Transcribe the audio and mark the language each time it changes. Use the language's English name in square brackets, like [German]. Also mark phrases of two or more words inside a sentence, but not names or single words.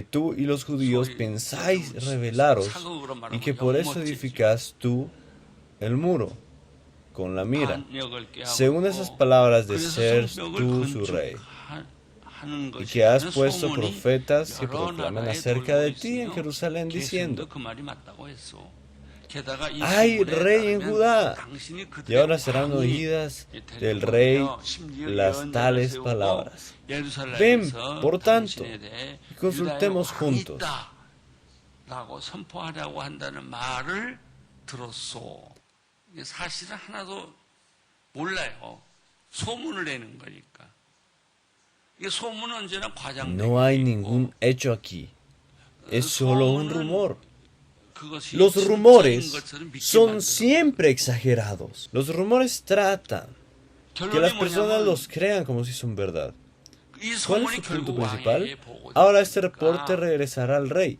[Spanish] tú y los judíos pensáis rebelaros, y que por eso edificas tú el muro con la mira, según esas palabras de ser tú su rey, y que has puesto profetas que proclaman acerca de ti en Jerusalén diciendo, hay rey en Judá, y ahora serán oídas del rey las tales palabras. Ven, por tanto, y consultemos juntos. [Korean] 사실은 하나도 몰라요. 소문을 내는 거니까. 이 소문은 언제나 과장되는 [Spanish] No hay ningún hecho aquí. Es solo un rumor. Los rumores son siempre exagerados. Los rumores tratan que las personas los crean como si son verdad. ¿Cuál es su punto principal? Ahora este reporte regresará al rey.